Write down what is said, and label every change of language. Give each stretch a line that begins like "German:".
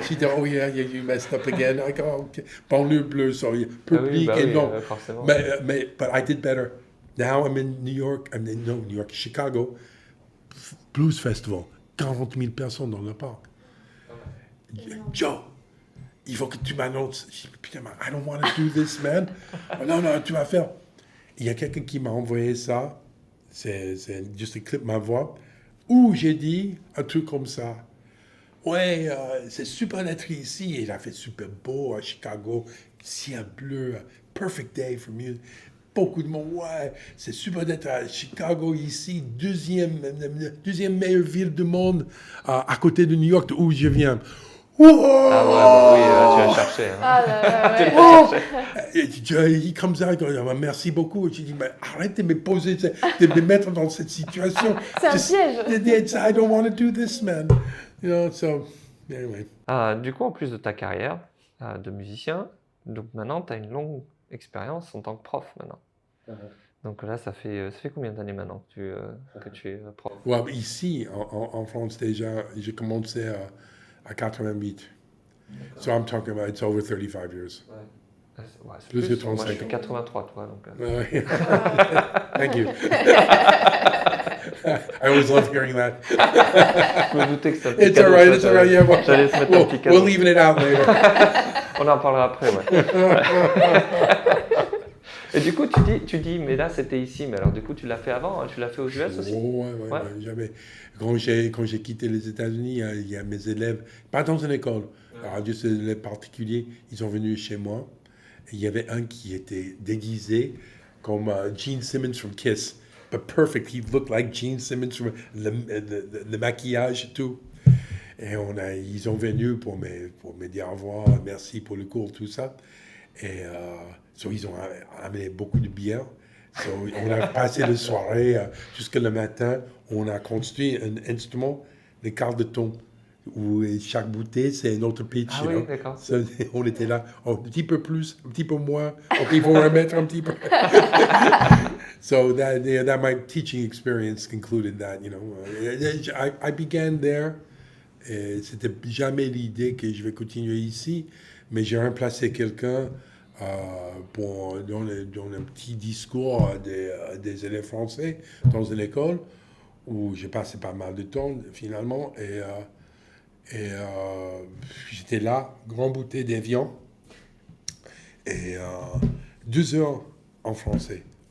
English: She said, oh yeah, you messed up again. I go, okay. Banlieue Bleue, sorry.
French: Public, non. Forcément.
English: But I did better. Now I'm in New York, Chicago, Blues Festival.
French: 40 000 personnes dans le parc. Joe, il faut que tu m'annonces. Je dis, putain,
English: I don't want to do this, man.
French: Non, tu vas faire. Il y a quelqu'un qui m'a envoyé ça. C'est juste un clip ma voix. Où j'ai dit un truc comme ça. Ouais, c'est super d'être ici. Il a fait super beau à Chicago. Ciel bleu.
English: Perfect day for music.
French: Beaucoup de monde. Ouais, c'est super d'être à Chicago ici. Deuxième meilleure ville du monde à côté de New York où je viens.
English: Wow!
French: Ah ouais, tu vas chercher. Hein. Ah là, ouais. Il
English: comes out,
French: il dit, merci beaucoup. Je dis, mais arrête de me poser, de me mettre dans cette situation. C'est un piège.
English: I don't want to do this, man. You know, so, anyway.
French: Du coup, en plus de ta carrière de musicien, donc maintenant, tu as une longue expérience en tant que prof maintenant. Donc là, ça fait combien d'années maintenant que tu es prof? Ouais, ici, en France, déjà, j'ai commencé à 88.
English: So I'm talking about, it's over 35 years.
French: Ouais, c'est plus de 35 moi, je suis 83, toi. Donc,
English: Thank you. I always love hearing that.
French: Je me doutais que ça
English: It's all right, yeah.
French: J'allais se mettre un petit cadeau.
English: We'll leave it out later.
French: On en parlera après, ouais. Et du coup, tu dis, mais là, c'était ici. Mais alors, du coup, tu l'as fait avant? Hein, tu l'as fait aux US aussi? Ouais. Jamais. Quand j'ai quitté les États-Unis, il y a mes élèves, pas dans une école, alors juste des élèves particuliers, ils sont venus chez moi. Et il y avait un qui était déguisé comme Gene Simmons
English: from Kiss. But perfect, he looked like Gene Simmons from
French: le maquillage et tout. Et ils sont venus pour me dire au revoir, merci pour le cours, tout ça. Et ils ont amené beaucoup de bière. So, on a passé la soirée jusqu'à le matin. On a construit un instrument, les cartes de ton, où chaque bouteille, c'est un autre pitch. Ah oui, d'accord. So, on était là, un petit peu plus, un petit peu moins. Il faut remettre un petit peu.
English: So that my teaching experience concluded that, you know. I began there.
French: C'était jamais l'idée que je vais continuer ici, mais j'ai remplacé quelqu'un dans un petit discours des élèves français dans une école où j'ai passé pas mal de temps finalement et j'étais là, grand bouteille d'avion et 2 heures en français.